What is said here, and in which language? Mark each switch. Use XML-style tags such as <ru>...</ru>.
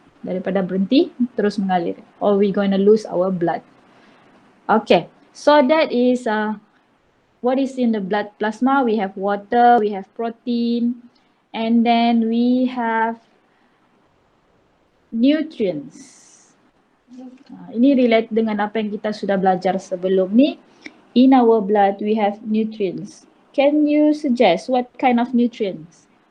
<ms>Daripada berhenti, terus mengalir.</ms> <en>Or we going to lose our blood. Okay, so that is what is in the blood plasma. We have water, we have protein, and then we have nutrients.</en> <ms>Ini relate dengan apa yang kita sudah belajar sebelum ni.</ms> <en>In our blood, we have nutrients. Can you suggest what kind of nutrients?</en>